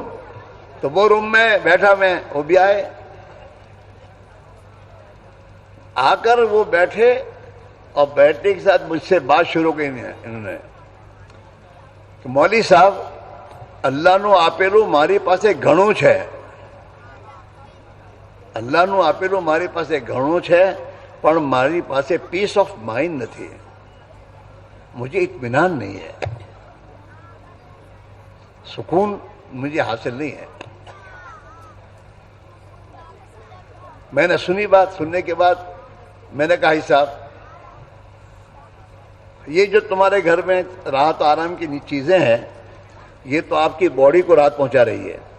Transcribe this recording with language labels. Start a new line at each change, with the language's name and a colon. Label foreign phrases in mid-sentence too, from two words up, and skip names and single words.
Urdu: تو وہ روم میں بیٹھا میں، وہ بھی آئے. آ کر وہ بیٹھے اور بیٹھنے کے ساتھ مجھ سے بات شروع کی انہوں نے کہ مولوی صاحب
Gujarati: અલ્લાહ નો આપેલો મારી પાસે ઘણું છે. અલ્લાહનું આપેલું મારી પાસે ઘણું છે પણ મારી પાસે
English: peace of mind
Gujarati: નથી.
Urdu: مجھے اطمینان نہیں ہے، سکون مجھے حاصل نہیں ہے. میں نے سنی بات، سننے کے بعد میں نے کہا صاحب یہ جو تمہارے گھر میں راحت و آرام کی چیزیں ہیں یہ تو آپ کی باڈی کو راحت پہنچا رہی ہے.